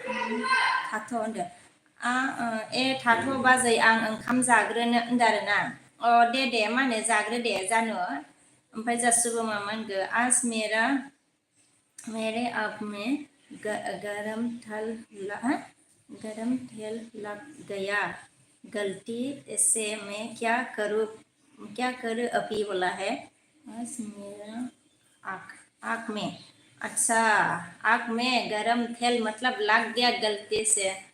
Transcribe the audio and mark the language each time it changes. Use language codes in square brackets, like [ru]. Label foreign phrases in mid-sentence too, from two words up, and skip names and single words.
[brx] थाथ' होनदों थाथ' बाजै आं ओंखाम जाग्रोनो होनदों आरोना। दे माने जाग्रो दे जानो ओमफ्राय जा सुबुङा मा होनगो [hi] आज मेरे आप में गरम तेल लग गया गलती से मैं क्या करूँ अभी बोला है आज मेरा आँख में अच्छा आँख में गरम तेल मतलब लग गया गलती से